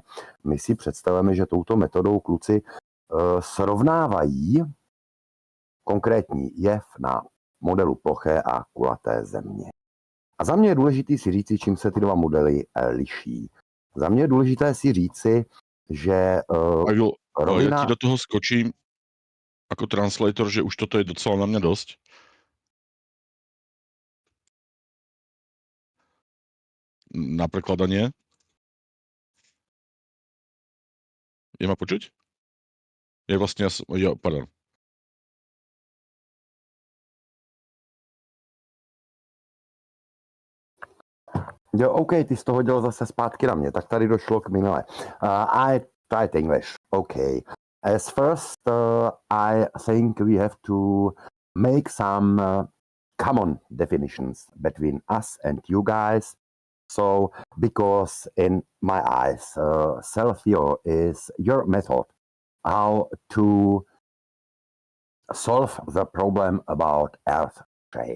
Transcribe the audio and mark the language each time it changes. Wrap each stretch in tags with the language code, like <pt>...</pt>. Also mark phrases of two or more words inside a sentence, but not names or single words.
<cs>My si představujeme, že touto metodou kluci srovnávají konkrétní jev na modelu ploché a kulaté země. A za mě je důležité si říci, čím se ty dva modely liší. Za mě je důležité si říci, že rovina...</cs> <sk>Ja ti do toho skočím ako translator, že už toto je docela na mňa dosť. Na prekladanie. Je ma počuť? Je vlastne... pardon.</sk> <cs>Jo, OK, ty jsi to hodil zase zpátky na mě, tak tady došlo k minule.</cs> <en>I tried English. OK. As first, I think we have to make some common definitions between us and you guys. So, because in my eyes, self-view is your method how to solve the problem about Earth shape.</en>